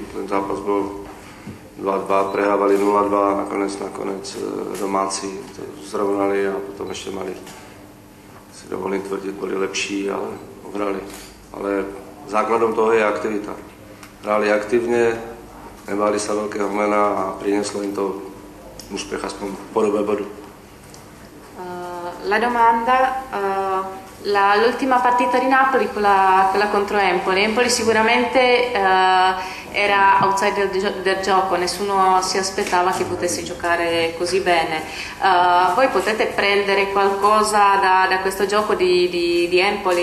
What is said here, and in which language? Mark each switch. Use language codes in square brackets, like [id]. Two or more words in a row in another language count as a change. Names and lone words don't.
[sk] Ten zápas bol 2-2, prehrávali 0-2, nakonec domáci to zrovnali a potom ešte mali, si dovolím tvrdiť, boli lepší, ale uhrali. Ale základom toho je aktivita. Hrali aktívne, nebáli sa veľkého mena a prinieslo im to úspech aspoň v podobe bodu. [it] La domanda, l'ultima partita di Napoli, quella contro Empoli. Empoli sicuramente era outsider del gioco, nessuno si aspettava che potesse giocare così bene. Voi potete prendere qualcosa da questo gioco di Empoli?